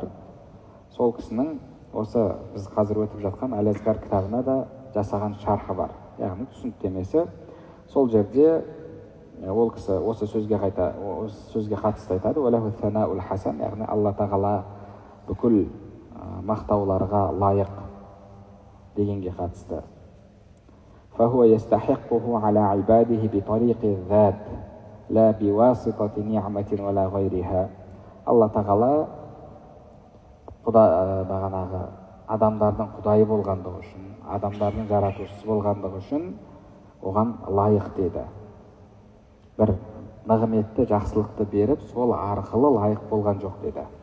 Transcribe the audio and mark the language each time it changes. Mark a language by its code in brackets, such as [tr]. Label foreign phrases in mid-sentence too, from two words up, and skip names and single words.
[kk] Сол кісінің осы біз қазір өтіп жатқан Әл-Азкар кітабына да жасаған шархы бар, яғни түсініктемесі. Сол жерде ол кісі осы сөзге қатысты айтады: [ar] «وله الثناء الحسن», [kk] яғни алла тағала бүкіл мақтауларға лайық дегенге қатысты. [ar] «فهو يستحقه على عباده بطريق الذات لا بواسطة نعمة ولا غيرها». [kk] Алла тағала бағанағы адамдардың құдайы болғандығы үшін, адамдардың жаратушысы болғандығы үшін оған лайық деді. Бір нығметті, жақсылықты беріп, сол арқылы лайық болған жоқ деді.